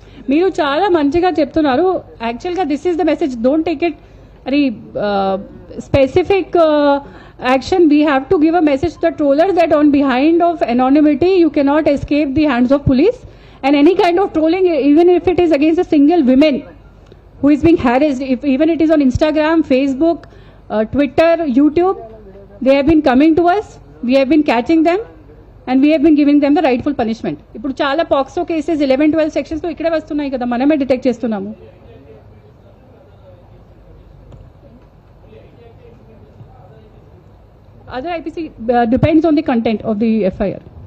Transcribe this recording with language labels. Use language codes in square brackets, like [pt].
[te] మీరు చాలా మంచిగా చెప్తున్నారు. [en] యాక్చువల్గా this is the message, don't take it అది specific action. We have to give a message to the troller that on behind of anonymity you cannot escape the hands of police, and any kind of trolling, even if it is against a single woman who is being harassed, if even it is on Instagram, Facebook, Twitter, YouTube, they have been coming to us, we have been catching them and we have been giving them the rightful punishment. [te] ఇప్పుడు చాలా POCSO cases 11-12 sections లో ఇక్కడే వస్తున్నాయి కదా, మనమే detect చేస్తున్నాము. [en] Other IPC depends on the content of the FIR.